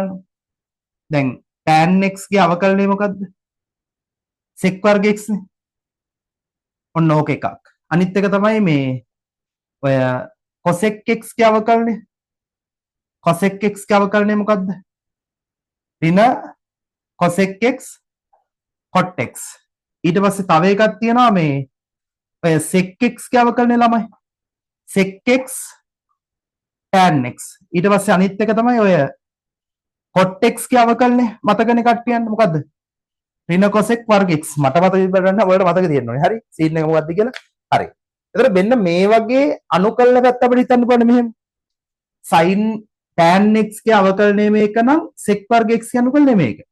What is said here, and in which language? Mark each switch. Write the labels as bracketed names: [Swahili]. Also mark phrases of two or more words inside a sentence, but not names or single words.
[Sinhala] දැන් tan x ගේ අවකලනය මොකද්ද? sec වර්ග x නේ. ඔන්න ඕක එකක්. අනිත් එක තමයි මේ ඔය cosec x ගේ අවකලනය. cosec x ගේ අවකලනය මොකද්ද? ඍණ cosec x cot x. ඊට පස්සේ තව එකක් තියෙනවා මේ ඔය sec x ගේ අවකලනය ළමයි. sec x tan x. ඊට පස්සේ අනිත් එක තමයි ඔය cot x ගේ අවකලනය මතකනේ කට්ටියන්ට මොකද්ද? ඍණ cosec වර්ග x. මට මතක ඉබරන්න ඔයාලට මතක තියෙන්න ඕනේ. හරි? සීන් එක මොකද්ද කියලා? හරි. එතකොට මෙන්න මේ වගේ අනුකලන පැත්ත අපිට හිතන්න පුළුවන් මෙහෙම. sin tan x ගේ අවකලනය මේක නම් sec වර්ග x ගේ අනුකලනය මේක.